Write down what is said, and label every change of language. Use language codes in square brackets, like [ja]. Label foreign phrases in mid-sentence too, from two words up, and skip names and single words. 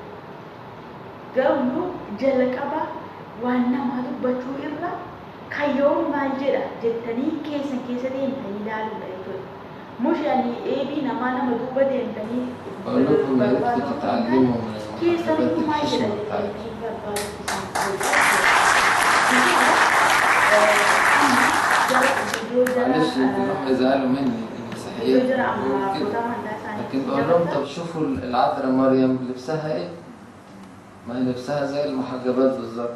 [om] Garuu jala qaba waan namaa dubbachuu irra kayyoo maal jedha jettanii keessa deemtanii ilaaluudha jechuudha. Mushanii eebii nama duuba deemtanii barbaadu keessatti maal jedha jettanii barbaadu [ar] يزعلوا مني مسيحيات لكن بقول لهم طب شوفوا العذراء مريم لبسها ايه؟ ما هي لبسها زي المحجبات بالظبط.